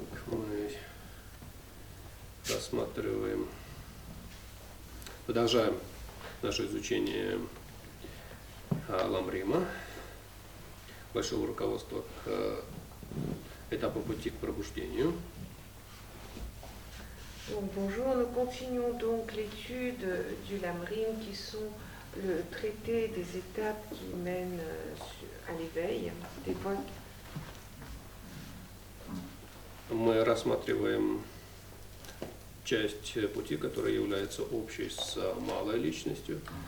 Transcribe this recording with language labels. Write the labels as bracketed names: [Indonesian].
[Russian] Мы продолжаем наше изучение Ламрима, большого руководства к этапу пути к пробуждению. [French] Donc, bonjour, nous continuons donc l'étude du Lamrim qui sont le traité des étapes qui mènent à l'éveil, des voies. [Russian] Мы рассматриваем часть пути, которая является общей с малой личностью.